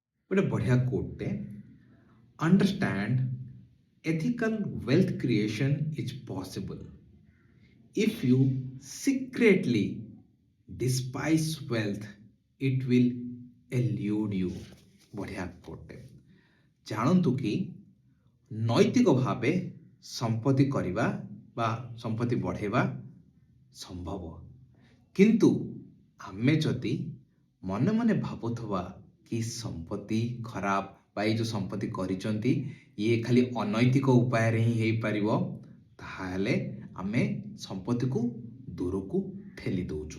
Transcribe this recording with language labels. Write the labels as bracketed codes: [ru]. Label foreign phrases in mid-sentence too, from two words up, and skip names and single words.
[or] ଗୋଟେ ବଢ଼ିଆ କୋଟ୍ଟେ [en] ଅଣ୍ଡରଷ୍ଟାଣ୍ଡ ethical wealth creation is possible if you secretly despise wealth it will elude you। [or] ବଢ଼ିଆ କୋଟ୍ଟେ ଜାଣନ୍ତୁ କି ନୈତିକ ଭାବେ ସମ୍ପତ୍ତି କରିବା ବା ସମ୍ପତ୍ତି ବଢ଼େଇବା ସମ୍ଭବ, କିନ୍ତୁ ଆମେ ଯଦି ମନେ ମନେ ଭାବୁଥିବା କି ସମ୍ପତ୍ତି ଖରାପ ବା ଏଇ ଯେଉଁ ସମ୍ପତ୍ତି କରିଛନ୍ତି ଇଏ ଖାଲି ଅନୈତିକ ଉପାୟରେ ହିଁ ହେଇପାରିବ, ତାହେଲେ ଆମେ ସମ୍ପତ୍ତିକୁ ଦୂରକୁ ଠେଲି ଦେଉଛୁ।